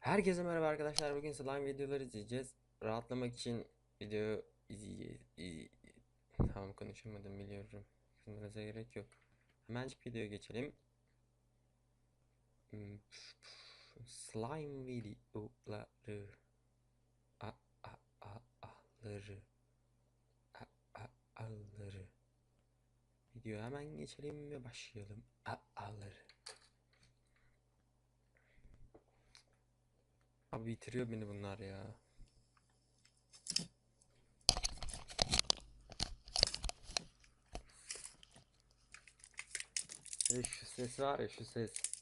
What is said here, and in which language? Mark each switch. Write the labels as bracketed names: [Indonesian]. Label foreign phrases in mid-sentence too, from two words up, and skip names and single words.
[Turkish] Herkese merhaba arkadaşlar. Bugün slime videoları izleyeceğiz. Rahatlamak için video izleyeceğiz. Tamam, konuşamadım, biliyorum. Kızmanıza gerek yok. Hemencik videoya geçelim. Slime videoları. A a a aları. A a aları. Videoya hemen geçelim ve başlayalım. A aları. Abi bitiriyor beni bunlar ya. Şu ses var ya, şu ses.